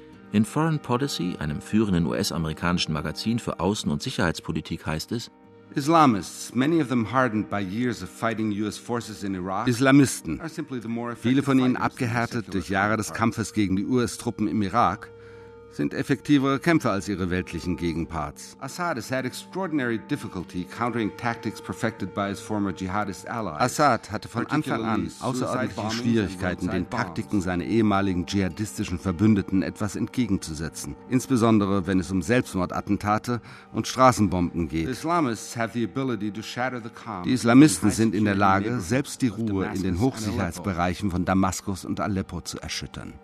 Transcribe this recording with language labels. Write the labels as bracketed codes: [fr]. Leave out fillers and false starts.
[de] In Foreign Policy, einem führenden US-amerikanischen Magazin für Außen- und Sicherheitspolitik, heißt es: Islamisten, viele von ihnen abgehärtet durch Jahre des Kampfes gegen die US-Truppen im Irak, sind effektivere Kämpfer als ihre weltlichen Gegenparts. [en] Assad has had extraordinary difficulty countering tactics perfected by his former jihadist allies. [de] Assad hatte von Anfang an außerordentliche Schwierigkeiten, den Taktiken seiner ehemaligen dschihadistischen Verbündeten etwas entgegenzusetzen, insbesondere wenn es um Selbstmordattentate und Straßenbomben geht. Die Islamisten sind in der Lage, selbst die Ruhe in den Hochsicherheitsbereichen von Damaskus und Aleppo zu erschüttern.